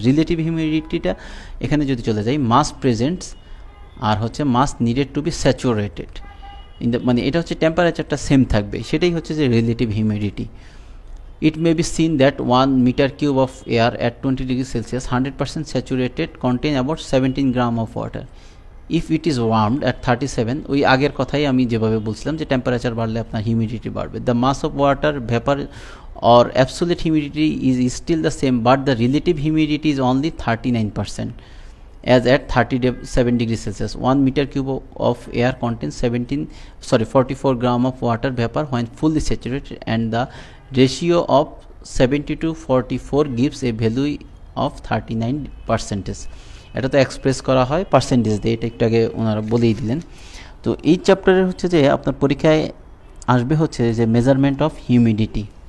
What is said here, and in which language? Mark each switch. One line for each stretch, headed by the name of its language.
Bangla: Relative humidity টা এখানে যদি চলে যাই, mass presents আর হচ্ছে
English: mass needed to be saturated in the,
Bangla: মানে এটা হচ্ছে টেম্পারেচারটা সেম থাকবে, সেটাই হচ্ছে যে relative humidity.
English: It may be seen that 1 meter cube of air at 20 degrees Celsius 100% saturated contain about 17 gram of water. If it is warmed at 37,
Bangla: ওই আগের কথাই আমি যেভাবে বলছিলাম যে টেম্পারেচার বাড়লে আপনার হিউমিডিটি বাড়বে।
English: The mass of water vapour or absolute humidity is still the same, but the relative humidity is only 39% as at 37 degrees Celsius. 1 meter cube of air contains 44 gram of water vapor when fully saturated, and the ratio of 70 to 44 gives a value of 39%.
Bangla: এটা তো express করা হয় percentage দিয়ে, এটা একটু আগে ওনারা বলেই দিলেন। তো এই চ্যাপ্টারে হচ্ছে যে আপনার পরীক্ষায় আসবে হচ্ছে যে মেজারমেন্ট অফ হিউমিডিটি।